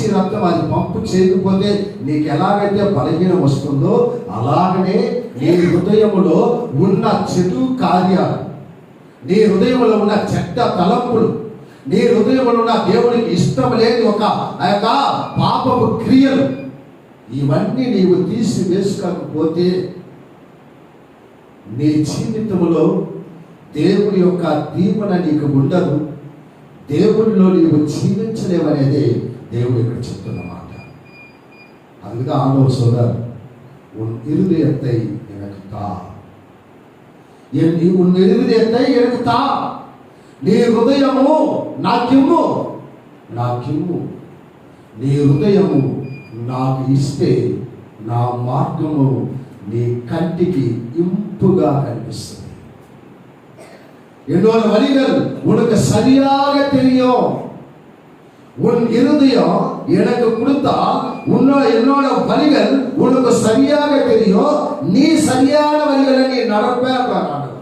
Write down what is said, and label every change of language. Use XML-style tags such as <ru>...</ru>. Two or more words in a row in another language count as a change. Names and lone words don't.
<te>రక్తం అది పంపు చేయకపోతే నీకు ఎలాగైతే బలహీనం వస్తుందో అలాగనే నీ హృదయములో ఉన్న చెడు కార్యాలు, నీ హృదయంలో ఉన్న చెడ్డ తలంపులు, నీ హృదయంలో ఉన్న దేవునికి ఇష్టం లేని ఒక ఆ యొక్క పాపపు క్రియలు, ఇవన్నీ నీవు తీసి వేసుకోకపోతే నీ జీవితంలో దేవుని యొక్క దీవెన నీకు ఉండదు, దేవుడిలో నీవు జీవించలేవనేది దేవుడు ఇక్కడ చెప్తున్న మాట. అందుకే ఆందోళన సోదర్</te> <ta>உன் இருதயத்தை எனக்கு தா, உன் இருதயத்தை எனக்கு தா,</ta> <te>నీ హృదయము నాకిమ్ము, నీ హృదయము నాకు ఇస్తే నా మార్గము నీ కంటికి ఇంపుగా కనిపిస్తుంది.</te> <ta>என்னோட வழிகள் உனக்கு சரியாக தெரியும். உன் இருதயம் எனக்கு கொடுத்தால் என்னோட வழிகள் உனக்கு சரியாக தெரியும். நீ சரியான வழிகளை நீ நடப்ப.</ta>